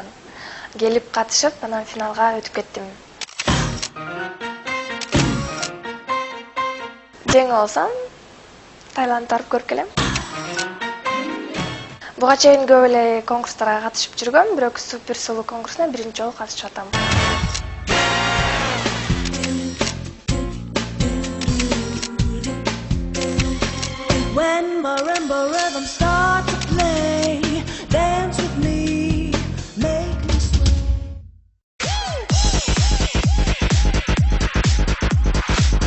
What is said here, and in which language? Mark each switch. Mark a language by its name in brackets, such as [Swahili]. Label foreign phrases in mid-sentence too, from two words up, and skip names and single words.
[Kyrgyz] Келип катышып, анан финалга өтүп кеттим. Жеңип алсам, Таиландты барып көрүп келем. Буга чейин көп эле конкурстарга катышып жүргөм, бирок супер сулуу конкурсуна 1-чи жолу катышып атам. [English] When marimba rhythms start to play, dance with me, make me sway.